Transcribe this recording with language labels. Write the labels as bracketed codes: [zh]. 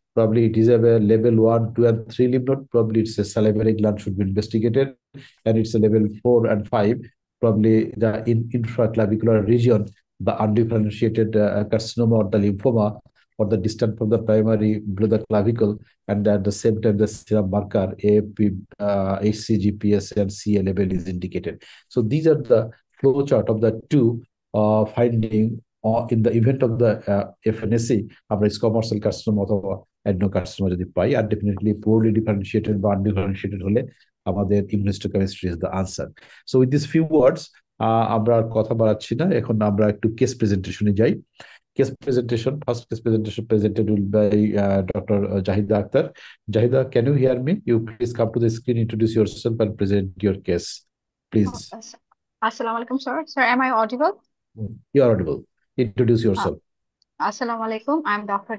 [en] Probably it is a level 1, 2, and 3 lymph node. Probably it's a salivary gland should be investigated, and it's a level 4 and 5. Probably the intraclavicular region, the undifferentiated carcinoma or the lymphoma, or the distant from the primary below the clavicle, and at the same time the serum marker AFP, HCG, and CA level is indicated. So these are the flow chart of the two finding in the event of the FNSC [bn] আমরা squamous cell carcinoma অথবা adenocarcinoma যদি পাই, আর definitely poorly differentiated বা undifferentiated হলে আমাদের immunohistochemistry [en] Is the answer. So with this few words [bn] আমরা আর কথা বাড়াচ্ছি না, এখন আমরা একটু কেস প্রেজেন্টেশনে যাই। [en] Case presentation. First case presentation presented will by Dr. Jahida Akhtar. Jahida, can you hear me? You please come to the screen, introduce yourself, and present your case, please. Assalamu alaikum, sir. Sir, am I audible? You are audible. Introduce Uh, yourself. Assalamu alaikum. I'm Dr.